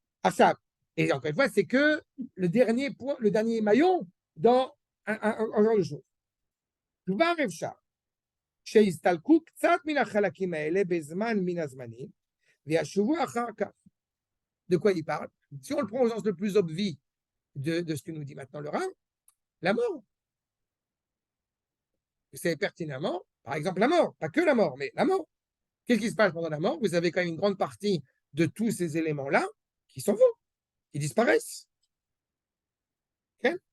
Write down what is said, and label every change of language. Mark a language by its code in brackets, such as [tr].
[fr] Ça. Et encore une fois, c'est que le dernier point, le dernier maillon dans un genre de choses. [he] כבר אפשר שיסתלקו קצת מן החלקים האלה בזמן מן הזמנים וישובו אחר כך. [fr] De quoi il parle? Si on le prend au sens le plus obvi de ce que nous dit maintenant le Rav, la mort. Vous savez pertinemment, par exemple, la mort, pas que la mort, mais la mort. Qu'est-ce qui se passe pendant la mort? Vous avez quand même une grande partie de tous ces éléments-là qui s'en vont, qui disparaissent. Okay?